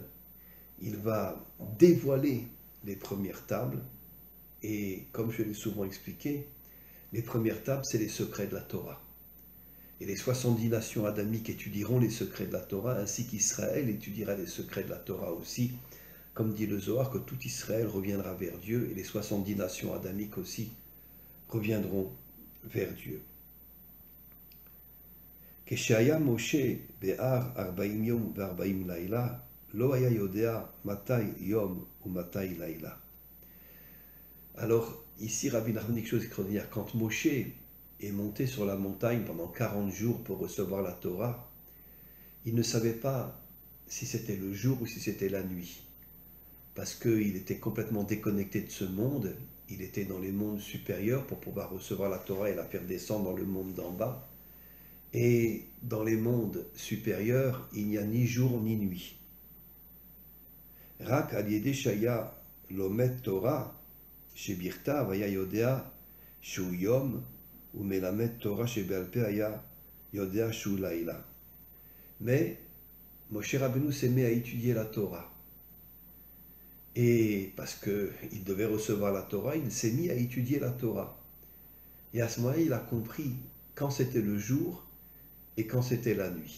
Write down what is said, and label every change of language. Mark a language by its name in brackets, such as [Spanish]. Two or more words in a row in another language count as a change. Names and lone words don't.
[French] Il va dévoiler les premières tables, et comme je l'ai souvent expliqué, les premières tables, c'est les secrets de la Torah. Et les 70 nations adamiques étudieront les secrets de la Torah, ainsi qu'Israël étudiera les secrets de la Torah aussi, comme dit le Zohar, que tout Israël reviendra vers Dieu et les 70 nations adamiques aussi reviendront vers Dieu. [Hebrew] כשהיה משה בהר 40 יום ו40 לילה, לא היה יודע מתי יום ומתי לילה. [French] Alors, ici, Rabbi Nachman dit quelque chose d'extraordinaire. Quand Moshe est monté sur la montagne pendant 40 jours pour recevoir la Torah, il ne savait pas si c'était le jour ou si c'était la nuit. Parce qu'il était complètement déconnecté de ce monde. Il était dans les mondes supérieurs pour pouvoir recevoir la Torah et la faire descendre dans le monde d'en bas. Et dans les mondes supérieurs, il n'y a ni jour ni nuit. [Hebrew] רק על ידי שהיה לומד תורה, שבכתב היה יודע שהוא יום, ומלמד תורה שבעל פה היה יודע שהוא לילה. [French] Mais Moshe Rabbeinu s'est mis à étudier la Torah. Et parce qu'il devait recevoir la Torah, il s'est mis à étudier la Torah. Et à ce moment-là, il a compris quand c'était le jour et quand c'était la nuit.